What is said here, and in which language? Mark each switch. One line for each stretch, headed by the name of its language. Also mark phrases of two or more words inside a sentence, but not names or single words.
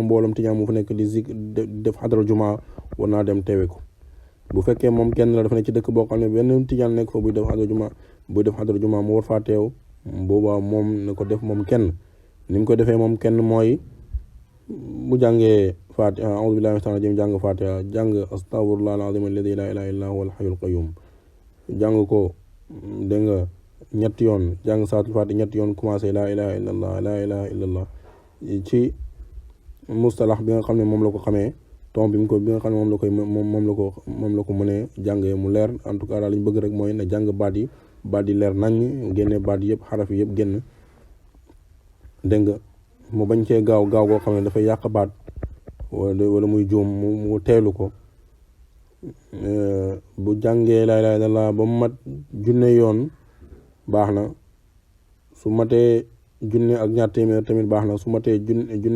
Wolof: mbooloom tijaan mu fa nekk di def xadara jumaa war naa dem teewe ko bu fekkee moom kenn la dafa ne ci dëkk boo xam ne benn tijaan nekk fa buy def xadara jumaa mu war faa teew boobaa moom na ko def moom kenn ni mu ko defee moom kenn mooy bu jàngee fatiha
Arabic: أعوذ بالله من الشيطان الرجيم
Wolof: jàng fatiha jàng
Arabic: أستغفر الله العظيم الذي لا إله إلا هو الحي القيوم
Wolof: jàng ko dégg nga ñetti yoon jàng saatul fatiha ñetti yoon commencé
Arabic: لا إله إلا الله لا إله إلا الله
Wolof: ci mustalax bi nga xam ne moom la ko xamee tom bi nga xam ne moom la ko mënee jàngee mu leer
French: en tout cas
Wolof: daal li ñu bëgg rek mooy na jàng baat yi leer nañ génne baat yëpp xaraf yi yëpp génn dégg nga mu bañ cee gaaw goo xam ne dafay yàq baat wala muy juum mu teelu ko bu jàngee
Arabic: لا إله إلا الله
Wolof: ba mu mat junne yoon baax na su matee junne ak ñaar téeméer tamit baax na su matee junne